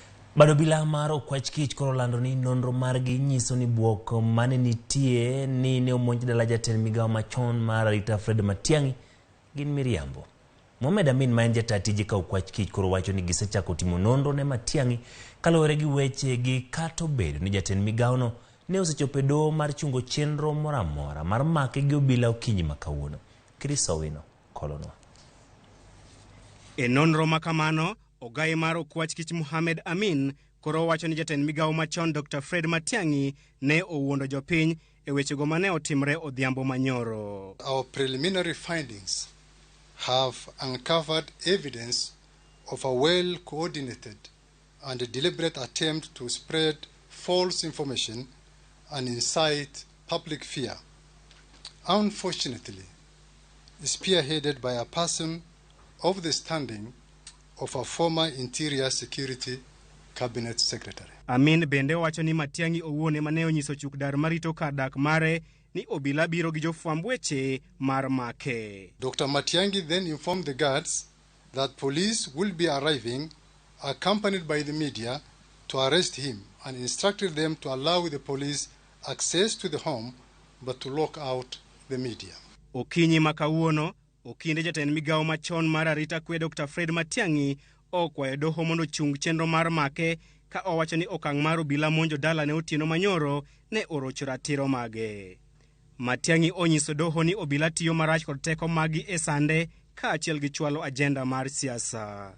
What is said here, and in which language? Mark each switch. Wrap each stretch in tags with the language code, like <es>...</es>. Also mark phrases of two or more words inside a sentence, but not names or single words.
<luo>Bado bila maro kwach kich koro lando ni nonro margi nyiso ni buok mane nitie ni ne omonj dala jatend migao machon mar arita Fred Matiang'i gin miriambo. Mohamed Amin ma en jatatiji ka kwach kich koro wacho ni gisechako timo nonro ne Matiang'i kaluwore gi weche gi kato bedo ni jatend migao no ne osechopo doho mar chungo chenro moramora mar make gi obila okinyi makawuono. Krisowino kolonwa. E nonro makamano, ogai mar okwach kich Mohamed Amin koro wacho ni jatend migao machon Dr. Fred Matiang'i ne owuondo jopiny e wechego mane otimre odhiambo manyoro.</luo> <en>Our preliminary findings have uncovered evidence of a well-coordinated and deliberate attempt to spread false information and incite public fear. Unfortunately, spearheaded by a person of the standing of a former Interior Security Cabinet Secretary.</en> <luo>Amin bende wacho ni Matiang'i owuone mane onyiso chukdar marito kar dak mare ni obila biro gi jofwamb weche mar make.</luo> <en>Dr. Matiang'i then informed the guards that police will be arriving accompanied by the media to arrest him and instructed them to allow the police access to the home but to lock out the media.</en> <luo>Okinyi makawuono, okinde jatend migao machon mar arita kwe Dr. Fred Matiang'i okwayo doho mondo chung chenro mar make ka owacho ni okang' mar obila monjo dala ne otieno manyoro ne orocho ratiro mage. Matiang'i onyiso doho ni obila tiyo marach kod teko magi e sande ka achiel gi chwalo agenda mar siasa.</luo>